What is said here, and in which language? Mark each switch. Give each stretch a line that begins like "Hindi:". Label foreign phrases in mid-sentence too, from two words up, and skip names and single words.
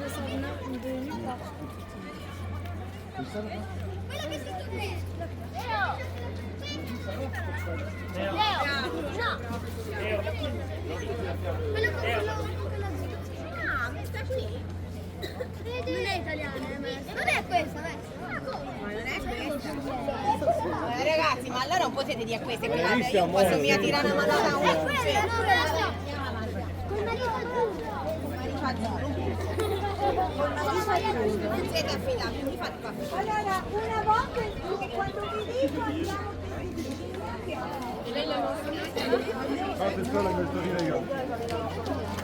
French: Ça venait de nulle part. Comme ça, là-bas.
Italian: Quello con la ah, questa qui? Non è italiana, non è questa, Ma non è questa. Ragazzi, ma allora non potete dire queste, guardate, io posso mica tirare una mano da una. quella non la so. Con Non siete affidati, mi fate qua. Allora, una volta quando vi dico andiamo Attenzione a questo video.